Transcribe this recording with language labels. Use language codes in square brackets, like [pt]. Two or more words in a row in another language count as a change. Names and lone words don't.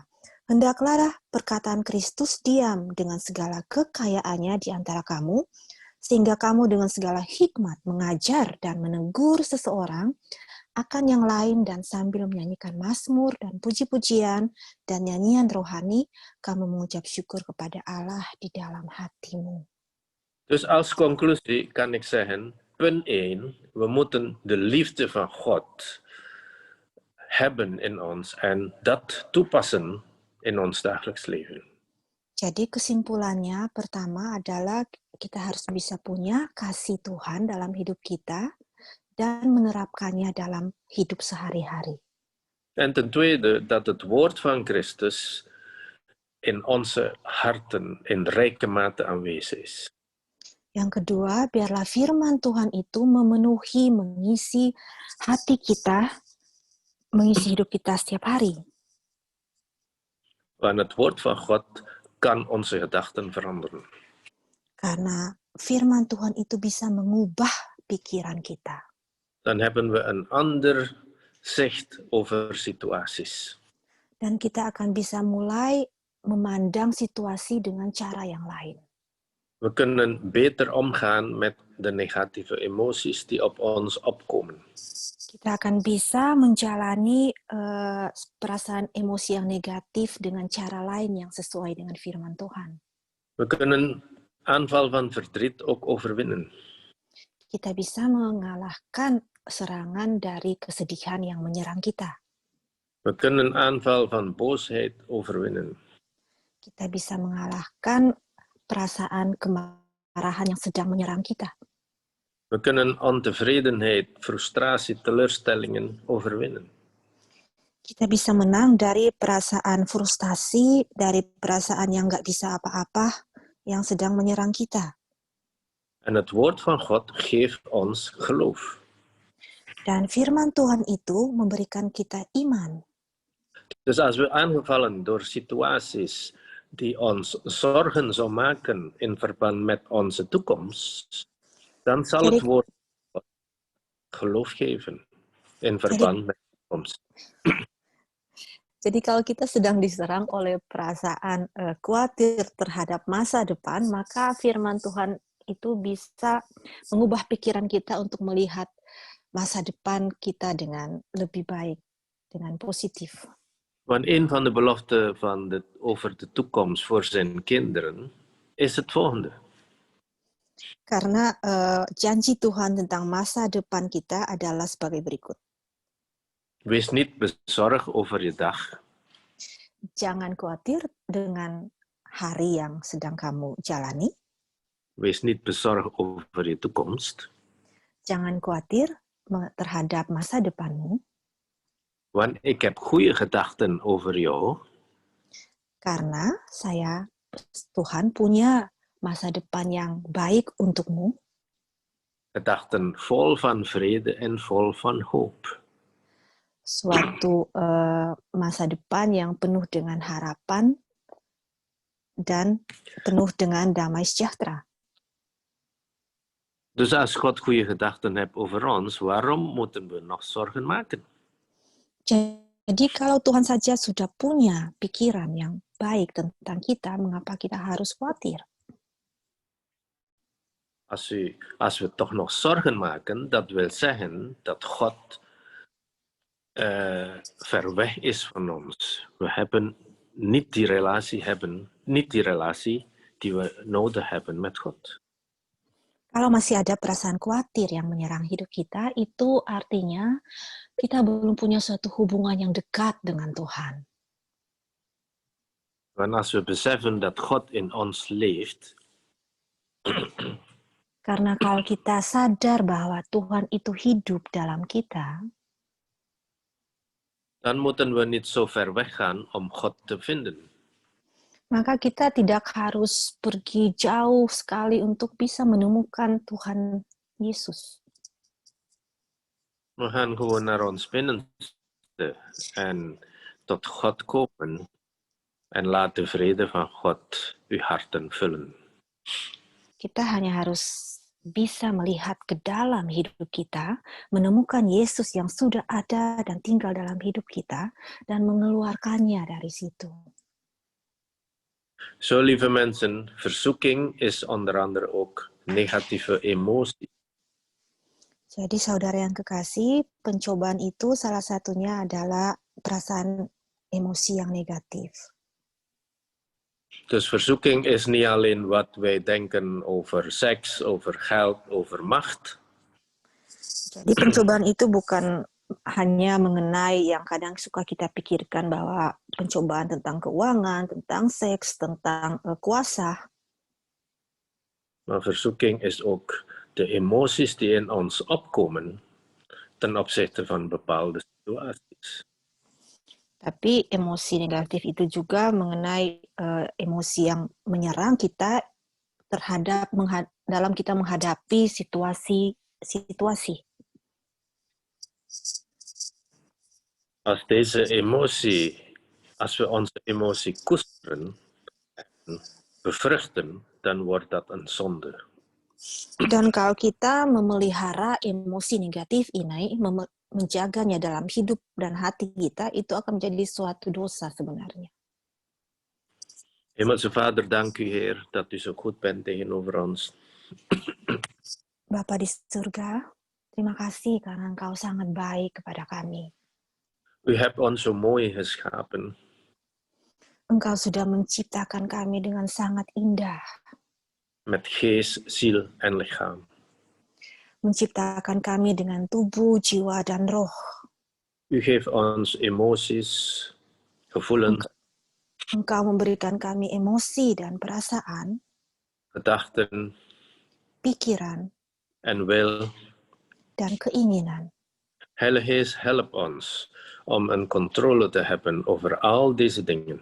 [id] Hendaklah perkataan Kristus diam dengan segala kekayaannya di antara kamu, sehingga kamu dengan segala hikmat mengajar dan menegur seseorang akan yang lain, dan sambil menyanyikan mazmur dan puji-pujian dan nyanyian rohani, kamu mengucap syukur kepada Allah di dalam hatimu. [nl] Dus als conclusie kan ik zeggen, punt 1, we moeten de liefde van God hebben in ons en dat toepassen in ons dagelijks leven. [id] Jadi kesimpulannya pertama adalah kita harus bisa punya kasih Tuhan dalam hidup kita dan menerapkannya dalam hidup sehari-hari. [nl] En ten tweede, dat het woord van Christus in onze harten in rijke mate aanwezig is. [id] Yang kedua, biarlah firman Tuhan itu memenuhi, mengisi hati kita, mengisi hidup kita setiap hari. [nl] Want het woord van God kan onze gedachten veranderen. [id] Karena firman Tuhan itu bisa mengubah pikiran kita. [nl] Dan hebben we een ander zicht over situaties. [id] Dan kita akan bisa mulai memandang situasi dengan cara yang lain. [nl] We kunnen beter omgaan met de negatieve emoties die op ons opkomen. [id] Kita akan bisa menjalani perasaan emosi yang negatif dengan cara lain yang sesuai dengan firman Tuhan. [nl] We kunnen aanval van verdriet ook overwinnen. [id] Kita bisa mengalahkan serangan dari kesedihan yang menyerang kita. [nl] We kunnen aanval van boosheid overwinnen. [id] Kita bisa mengalahkan perasaan kemarahan yang sedang menyerang kita. [nl] We kunnen ontevredenheid, frustratie, teleurstellingen overwinnen. [id] Kita bisa menang dari perasaan frustasi, dari perasaan yang nggak bisa apa-apa yang sedang menyerang kita. [nl] En het woord van God geeft ons geloof. [id] Dan firman Tuhan itu memberikan kita iman. [nl] Dus als we aangevallen door situaties die ons zorgen zou maken in verband met onze toekomst, dan zal het woord geloof geven in verband met de toekomst. [id] Jadi kalau kita sedang diserang oleh perasaan khawatir terhadap masa depan, maka firman Tuhan itu bisa mengubah pikiran kita untuk melihat masa depan kita dengan lebih baik, dengan positif. [nl] Want een van de beloften over de toekomst voor zijn kinderen is het volgende. [id] Karena janji Tuhan tentang masa depan kita adalah sebagai berikut. [nl] Wees niet bezorgd over je dag. [id] Jangan khawatir dengan hari yang sedang kamu jalani. [nl] Wees niet bezorgd over je toekomst. [id] Jangan khawatir terhadap masa depanmu. [nl] Want ik heb goede gedachten over jou. [id] Karena Tuhan punya masa depan yang baik untukmu. [nl] Gedachten vol van vrede en vol van hoop. [id] Suatu masa depan yang penuh dengan harapan dan penuh dengan damai sejahtera. [nl] Dus als God goede gedachten heeft over ons, waarom moeten we nog zorgen maken? [id] Jadi kalau Tuhan saja sudah punya pikiran yang baik tentang kita, mengapa kita harus khawatir? [nl] Als we toch nog zorgen maken, dat wil zeggen dat God ver weg is van ons. We hebben niet die relatie die we nodig hebben met God. [id] Kalau masih ada perasaan khawatir yang menyerang hidup kita, itu artinya kita belum punya suatu hubungan yang dekat dengan Tuhan. [nl] Want als we beseffen dat God in ons leeft, [id] karena kalau kita sadar bahwa Tuhan itu hidup dalam kita, [nl] dan moeten we niet zo ver weg gaan om God te vinden. [id] Maka kita tidak harus pergi jauh sekali untuk bisa menemukan Tuhan Yesus. [nl] We gaan gewoon naar ons binnenste en tot God komen en laat de vrede van God uw harten vullen. [id] Kita hanya harus bisa melihat ke dalam hidup kita, menemukan Yesus yang sudah ada dan tinggal dalam hidup kita, dan mengeluarkannya dari situ. [nl] Zo, lieve mensen, verzoeking is onder andere ook negatieve emotie. [id] Jadi saudara yang kekasih, pencobaan itu salah satunya adalah perasaan emosi yang negatif. [nl] Dus verzoeking is niet alleen wat wij denken over seks, over geld, over macht. [id] Jadi pencobaan itu bukan hanya mengenai yang kadang suka kita pikirkan bahwa pencobaan tentang keuangan, tentang seks, tentang kuasa. [nl] Maar verzoeking is ook de emoties die in ons opkomen ten opzichte van bepaalde situaties. [id] Tapi emosi negatif itu juga mengenai emosi yang menyerang kita terhadap dalam kita menghadapi situasi. [nl] Als we onze emotie koesteren en bevruchten, dan wordt dat een zonde. [id] Dan kalau kita memelihara emosi negatif ini, menjaganya dalam hidup dan hati kita, itu akan menjadi suatu dosa sebenarnya. [nl] Hemelse Vader, dank u Heer dat u zo goed bent tegenover ons. [id] Bapa di surga, terima kasih karena Engkau sangat baik kepada kami. [nl] U hebt ons zo mooi geschapen. [id] Engkau sudah menciptakan kami dengan sangat indah. [nl] Met geest, ziel en lichaam. [id] Menciptakan kami dengan tubuh, jiwa, dan roh. [nl] U geeft ons emoties, gevoelens, [id] Engkau memberikan kami emosi dan perasaan, [nl] gedachten [id] pikiran, [nl] en wil. [id] dan keinginan. [nl] Heilige Geest, help ons om een controle te hebben over al deze dingen.